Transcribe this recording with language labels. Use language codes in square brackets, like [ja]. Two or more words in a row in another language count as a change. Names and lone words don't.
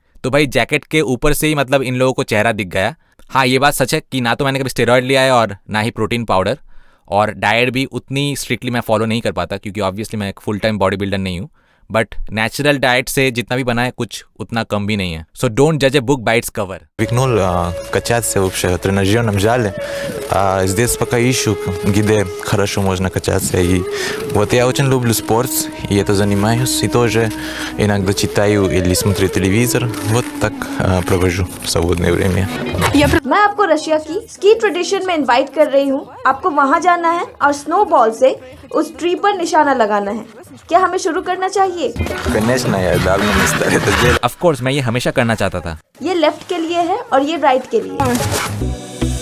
[hi] तो भाई जैकेट के ऊपर से ही मतलब इन लोगों को चेहरा दिख गया। हाँ, ये बात सच है कि ना तो मैंने कभी स्टेरॉइड लिया है और ना ही [en] protein powder, [hi] और डाइट भी उतनी स्ट्रिक्टली मैं फॉलो नहीं कर पाता, क्योंकि ऑब्वियसली मैं एक [en] full time body builder [hi] नहीं हूँ। बट [en] natural diet [hi] से जितना भी बना है कुछ उतना कम भी नहीं है। [en] So don't judge a book by its cover. [ru] Привыкнул качаться вообще в тренажерном зале. Здесь пока ищу, где хорошо можно качаться. И вот я очень люблю спорт, и это занимаюсь. И тоже иногда читаю или смотрю телевизор. Вот так провожу свободное время. [hi] मैं आपको रशिया की [en] ski tradition [hi] में इनवाइट कर रही हूँ। आपको वहाँ जाना है और [en] snow ball [hi] से उस ट्री पर निशाना लगाना है। क्या हमें शुरू करना चाहिए? [ru] Конечно, я давно мечтал это делать. [en] of course [hi] मैं ये हमेशा करना चाहता था। ये लेफ्ट के लिए है और ये राइट के लिए।